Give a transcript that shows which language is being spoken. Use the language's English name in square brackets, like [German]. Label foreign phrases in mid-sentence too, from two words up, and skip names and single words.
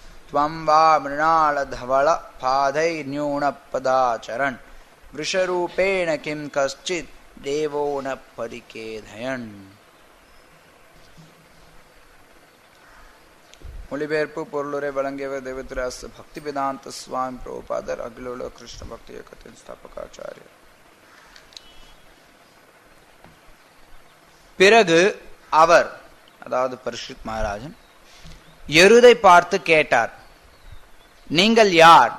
[Sanskrit] त्वं वा मृणालधवल पादैर्न्यूनपदाचरन् वृषरूपेण किं कश्चित् देवो न परिकेधयन्. [Tamil] மொழிபெயர்ப்பு பொருளுரை வழங்கியவர் தேவதிராச பக்தி வேதாந்த சுவாமி பிரபுபாதர் அகிலோல கிருஷ்ண பக்தி இயக்கத்தின் ஸ்தாபகாச்சாரியர். பிறகு அவர், அதாவது பரீட்சித் மகாராஜன், எருதை பார்த்து கேட்டார், நீங்கள் யார்?